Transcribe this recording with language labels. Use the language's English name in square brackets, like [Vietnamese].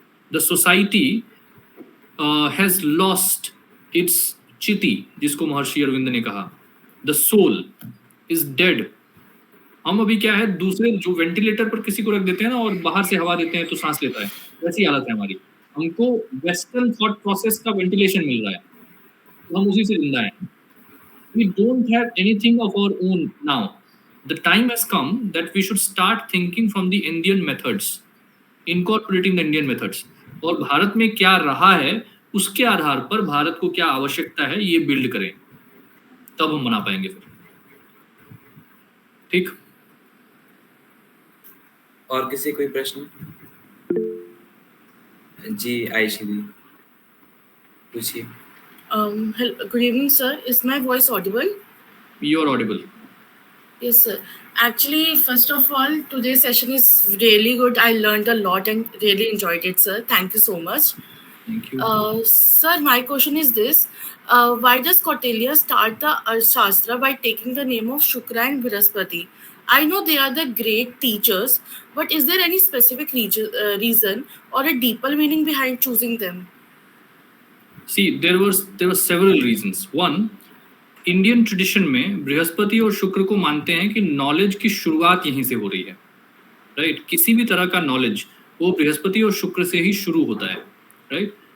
[English] the society has lost its चिति, [Hindi] जिसको महर्षि अरविंद ने कहा, [English] The soul is dead. [Hindi] हम अभी क्या है, दूसरे जो वेंटिलेटर पर किसी को रख देते हैं ना और बाहर से हवा देते हैं तो सांस लेता है, वैसी हालत है हमारी। हमको वेस्टर्न थॉट प्रोसेस का वेंटिलेशन मिल रहा है, हम उसी से जिंदा हैं. [English] We don't have anything of our own now. The time has come that we should start thinking from the Indian methods, incorporating the Indian methods. [Hindi] और भारत में क्या रहा है उसके आधार पर भारत को क्या आवश्यकता है ये बिल्ड करें, तब हम बना पाएंगे फिर. ठीक. और किसी कोई प्रश्न? जी आयशी जी पूछिए. [English] Good evening, sir. Is my voice audible? You are audible. Yes, sir. Actually, first of all, today's session is really good. I learned a lot and really enjoyed it, sir. Thank you so much. Thank you. Sir, my question is this. Why does Kautilya start the Arthashastra by taking the name of Shukra and Brihaspati? I know they are the great teachers, but is there any specific reason or a deeper meaning behind choosing them? See, there were several reasons. [Hindi] One, Indian tradition में बृहस्पति और शुक्र को मानते हैं कि knowledge की शुरुआत यहीं से हो रही है, राइट. किसी भी तरह का नॉलेज वो बृहस्पति और शुक्र से ही शुरू होता है, राइट.